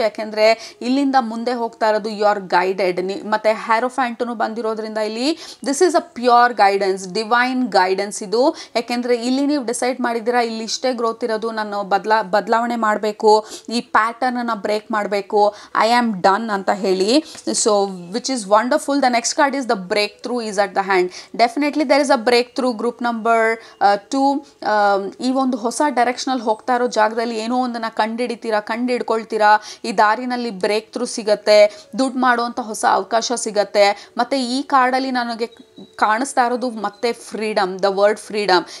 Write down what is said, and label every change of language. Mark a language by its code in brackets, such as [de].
[kn] ಯಾಕೆಂದರೆ ಇಲ್ಲಿಂದ ಮುಂದೆ ಹೋಗ್ತಾ ಇರೋದು [en] You are guided. [kn] ಮತ್ತು ಹ್ಯಾರೋಫ್ಯಾಂಟೂ ಬಂದಿರೋದ್ರಿಂದ ಇಲ್ಲಿ [en] this is a pure guidance, divine guidance [kn] ಇದು. ಯಾಕೆಂದರೆ ಇಲ್ಲಿ ನೀವು ಡಿಸೈಡ್ ಮಾಡಿದ್ದೀರಾ ಇಲ್ಲಿ ಇಷ್ಟೇ ಗ್ರೋತ್ ಇರೋದು, ನಾನು ಬದಲಾವಣೆ ಮಾಡಬೇಕು, ಈ ಪ್ಯಾಟರ್ನನ್ನು ಬ್ರೇಕ್ ಮಾಡಬೇಕು, [en] I am done [kn] ಅಂತ ಹೇಳಿ. [en] So which is wonderful. The next card is the breakthrough is at the hand. Definitely there is a breakthrough. [kn] Group number 2, ಈ ಒಂದು ಹೊಸ ಡೈರೆಕ್ಷನಲ್ಲಿ ಹೋಗ್ತಾ ಇರೋ ಜಾಗದಲ್ಲಿ ಏನೋ ಒಂದನ್ನು ಕಂಡಿಡ್ಕೊಳ್ತೀರಾ. ಈ ದಾರಿನಲ್ಲಿ ಬ್ರೇಕ್ ಥ್ರೂ ಸಿಗತ್ತೆ, ದುಡ್ಡು ಮಾಡುವಂಥ ಹೊಸ ಅವಕಾಶ ಸಿಗತ್ತೆ. ಮತ್ತು ಈ ಕಾರ್ಡಲ್ಲಿ ನನಗೆ ಕಾಣಿಸ್ತಾ ಇರೋದು ಮತ್ತೆ ಫ್ರೀಡಮ್, ದ ವರ್ಡ್ ಫ್ರೀಡಮ್.